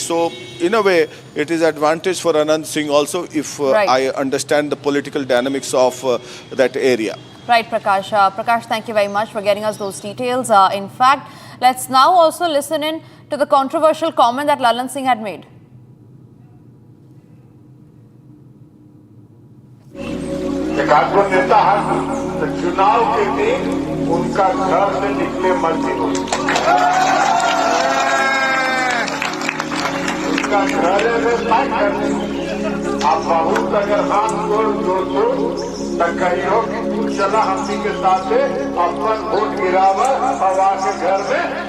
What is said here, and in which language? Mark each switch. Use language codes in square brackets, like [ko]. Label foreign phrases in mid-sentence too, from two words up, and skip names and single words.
[en] So in a way, it is advantage for Anand Singh also, if right. I understand the political dynamics of that area. Right, Prakash. Prakash, thank you very much for getting us those details. In fact, let's now also listen in to the controversial comment that Lalan Singh had made. [bho] चुनाव के दिन उनका घर से निकले मर्जी हो, उनका घर में आप बहुत अगर हाथ जोड़ कहियो कि तू चला हमनी के साथ अपन वोट गिरावा हवा के घर में